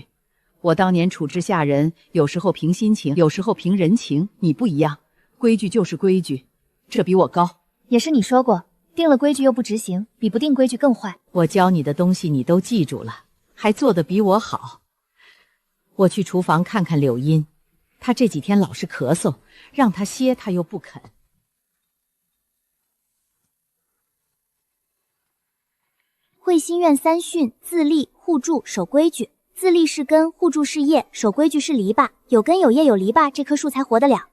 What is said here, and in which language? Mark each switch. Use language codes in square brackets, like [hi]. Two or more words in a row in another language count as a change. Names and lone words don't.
[zh] 我當年處置下人，有時候憑心情，有時候憑人情，你不一樣，規矩就是規矩，這比我高。也是你說過，定了規矩又不執行，比不定規矩更壞。我教你的東西你都記住了，還做得比我好。我去廚房看看柳茵。他這幾天老是咳嗽，讓他歇他又不肯。慧心院3訓：自立、互助、守規矩。自立是根，互助是葉，守規矩是籬笆。有根有葉有籬笆，這棵樹才活得了。